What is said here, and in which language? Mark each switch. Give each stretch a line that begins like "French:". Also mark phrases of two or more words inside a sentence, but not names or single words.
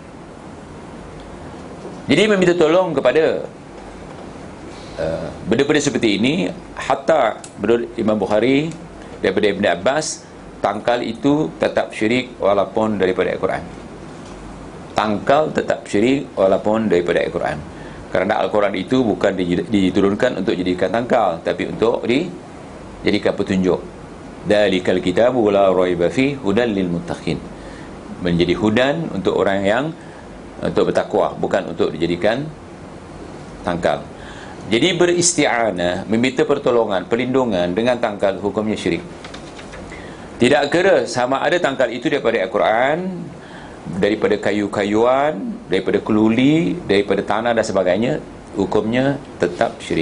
Malay: Jadi meminta tolong kepada benda-benda seperti ini, hatta menurut Imam Bukhari daripada Ibn Abbas, tangkal itu tetap syirik walaupun daripada Al-Quran. Tangkal tetap syirik walaupun daripada Al-Quran. Kerana Al-Quran itu bukan diturunkan untuk jadikan tangkal, tapi untuk dijadikan petunjuk.
Arabic: ذلك الكتاب لا ريب في هدى للمتقين.
Malay: Menjadi hudan untuk orang yang untuk bertakwa, bukan untuk dijadikan tangkal. Jadi beristi'anah, meminta pertolongan, perlindungan dengan tangkal, hukumnya syirik. Tidak kira sama ada tangkal itu daripada Al-Quran, daripada kayu-kayuan, daripada keluli, daripada tanah dan sebagainya, hukumnya tetap syirik.